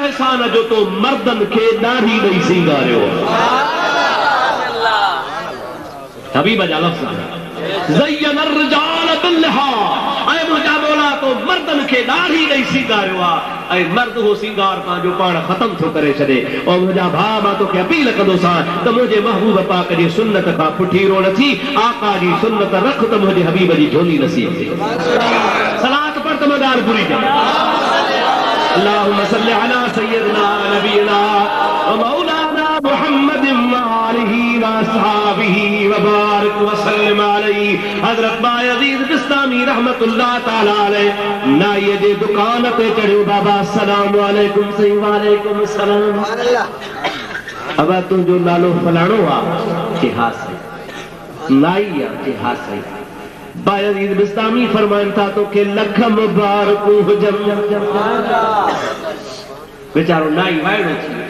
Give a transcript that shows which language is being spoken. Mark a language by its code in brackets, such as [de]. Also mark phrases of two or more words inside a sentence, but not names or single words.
[sd] एहसान जो तो मर्दन के दाढ़ी ॾेई सींगारियो। हबीब जा लफ़्ज़ [ar] زيّن الرجال باللحى, [sd] ऐं मुंहिंजा मौला तो मर्दन खे दाढ़ी ॾेई सींगारियो आहे ऐं मर्द हो सींगार पंहिंजो पाण ख़तम थो करे छॾे। और मुंहिंजा भाउ मां तोखे अपील कंदोसां त मुंहिंजे महबूब पाक जी सुन्नत खां पुठीरो न थी, आका जी सुन्नत रख त मुंहिंजे हबीब जी झोली नसीब थी। सलात पढ़ त मां ॻाल्हि पूरी कयां। [ar] اللهم صل على سيدنا نبينا ومولانا محمد وآله وأصحابه وبارك وسلم عليه. [sd] हज़रत बायज़ीद बिस्तामी [ar] رحمة الله تعالى عليه [sd] नाईअ जे दुकान ते चढ़ियो। [ar] बाबा السلام عليكم. सही وعليكم السلام. [sd] अब तुंहिंजो नालो फलाणो आहे? के हा साईं। नाई आहे? के हा साईं। बायज़ीद बिस्तामी फरमाइनि था तोखे लख मुबारकूं हुजनि। बेचारो नाई वाइड़ो थी वियो।